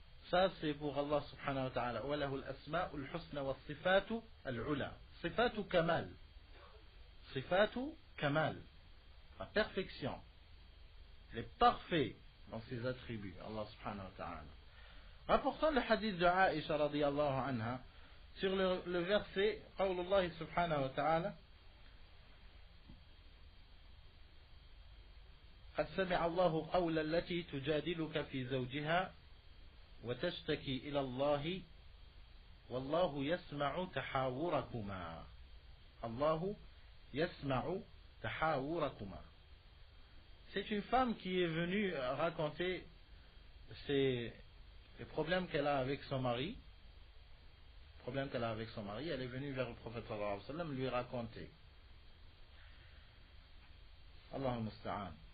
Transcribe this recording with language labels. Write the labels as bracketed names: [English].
[French] Ça c'est pour Allah subhanahu wa ta'ala. [Arabic] وَلَهُ الْأَسْمَاءُ الْحُسْنَى وَالصِّفَاتُ الْعُلَى. صِفَاتُ كَمَال. صِفَاتُ كَمَال. [French] La perfection. Il est parfait dans ses attributs, Allah subhanahu wa ta'ala. Rapportons le hadith de Aïcha radiyallahu anha sur le verset [Arabic] قول الله سبحانه وتعالى قد سمع الله قول التي تجادلك في زوجها وتشتكي إلى الله والله يسمع تحاوركما الله يسمع تحاوركما. [French] C'est une femme qui est venue raconter les problèmes qu'elle a avec son mari. Elle est venue vers le prophète sallallahu alayhi wa sallam lui raconter. [Arabic] Allahumma musta'an.